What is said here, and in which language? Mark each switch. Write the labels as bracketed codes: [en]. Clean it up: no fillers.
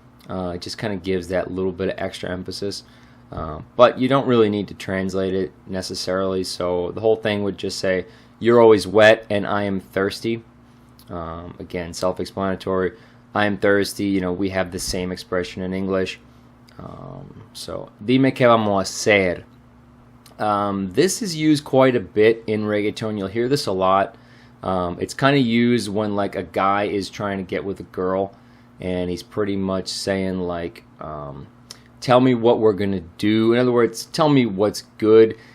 [en] It just kind of gives that little bit of extra emphasis. But you don't really need to translate it necessarily. So the whole thing would just say, you're always wet and I am thirsty. Again, self-explanatory. I am thirsty. You know, we have the same expression in English. [es] So, dime que vamos a hacer. [en] This is used quite a bit in reggaeton. You'll hear this a lot. It's kind of used when like a guy is trying to get with a girl and he's pretty much saying like, tell me what we're gonna do. In other words, tell me what's good.